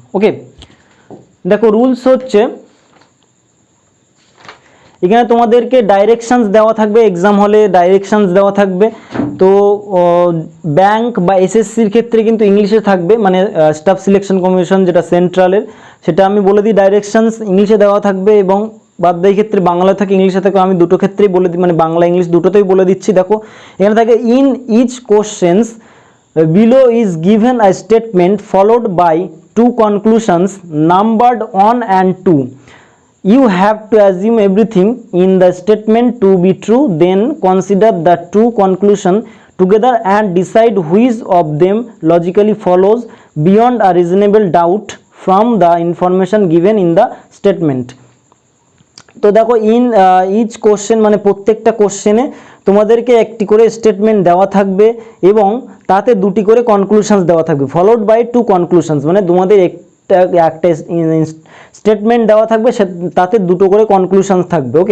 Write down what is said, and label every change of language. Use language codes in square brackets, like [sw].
[bn] ওকে, দেখো রুলস হচ্ছে এখানে তোমাদেরকে ডাইরেকশনস দেওয়া থাকবে, এক্সাম হলে ডাইরেকশনস দেওয়া থাকবে। তো ব্যাংক বা এসএসসির ক্ষেত্রে কিন্তু ইংলিশে থাকবে, মানে স্টাফ সিলেকশন কমিশন যেটা সেন্ট্রালের, সেটা আমি বলে দিই ডাইরেকশনস ইংলিশে দেওয়া থাকবে, এবং বাদবাকি ক্ষেত্রে বাংলা থাকে ইংলিশে থাকে, আমি দুটো ক্ষেত্রেই বলে দিই, মানে বাংলা ইংলিশ দুটোতেই বলে দিচ্ছি। দেখো এখানে থাকে [en] In each questions below is given a statement followed by two conclusions numbered 1 and 2. You have to assume everything in the statement to be true, then consider the two conclusions together and decide which of them logically follows beyond a reasonable doubt from the information given in the statement. [bn] তো দেখো each question মানে প্রত্যেকটা কোশ্চেনে তোমাদেরকে একটি করে statement দেওয়া থাকবে এবং তাতে দুটি করে কনক্লুশনস দেওয়া থাকবে, [en] followed by two conclusions, [bn] মানে তোমাদের একটা স্টেটমেন্ট দেওয়া থাকবে, তাতে দুটো করে কনক্লুশনস থাকবে।